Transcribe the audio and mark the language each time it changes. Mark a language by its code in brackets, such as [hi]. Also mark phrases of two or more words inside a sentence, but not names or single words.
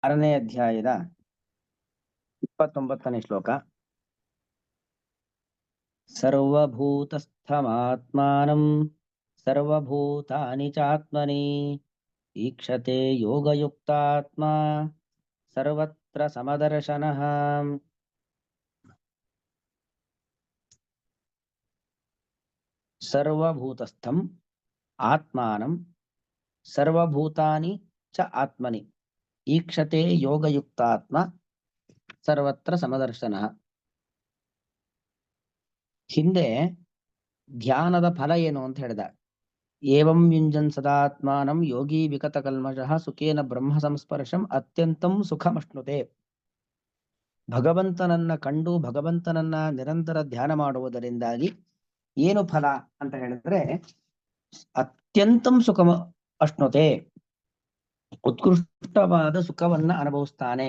[kn] 6ನೇ ಅಧ್ಯಾಯದ 29ನೇ ಶ್ಲೋಕ. [sa] ಸರ್ವಭೂತಸ್ಥಮಾತ್ಮಾನಂ ಸರ್ವಭೂತಾನಿ ಚಾತ್ಮನಿ ಈಕ್ಷತೆ ಯೋಗಯುಕ್ತಾತ್ಮ ಸರ್ವತ್ರ ಸಮದರ್ಶನಃ. ಸರ್ವಭೂತಸ್ಥಂ ಆತ್ಮಾನಂ ಸರ್ವಭೂತಾನಿ ಚ ಆತ್ಮನಿ ಈಕ್ಷತೆ ಯೋಗಯುಕ್ತಾತ್ಮ ಸರ್ವತ್ರ ಸಮದರ್ಶನಃ. [kn] ಹಿಂದೆ ಧ್ಯಾನದ ಫಲ ಏನು ಅಂತ ಹೇಳಿದ. [sa] ಏವಂ ಯುಂಜನ್ ಸದಾತ್ಮಾನಂ ಯೋಗಿ ವಿಕತ ಕಲ್ಮಷಃ ಸುಖೇನ ಬ್ರಹ್ಮ ಸಂಸ್ಪರ್ಶಂ ಅತ್ಯಂತಂ ಸುಖಮಶ್ನುತೆ. [kn] ಭಗವಂತನನ್ನ ಕಂಡು ಭಗವಂತನನ್ನ ನಿರಂತರ ಧ್ಯಾನ ಮಾಡುವುದರಿಂದಾಗಿ ಏನು ಫಲ ಅಂತ ಹೇಳಿದ್ರೆ [sa] ಅತ್ಯಂತಂ ಸುಖಮ ಅಶ್ನುತೆ, [kn] ಉತ್ಕೃಷ್ಟವಾದ ಸುಖವನ್ನ ಅನುಭವಿಸ್ತಾನೆ.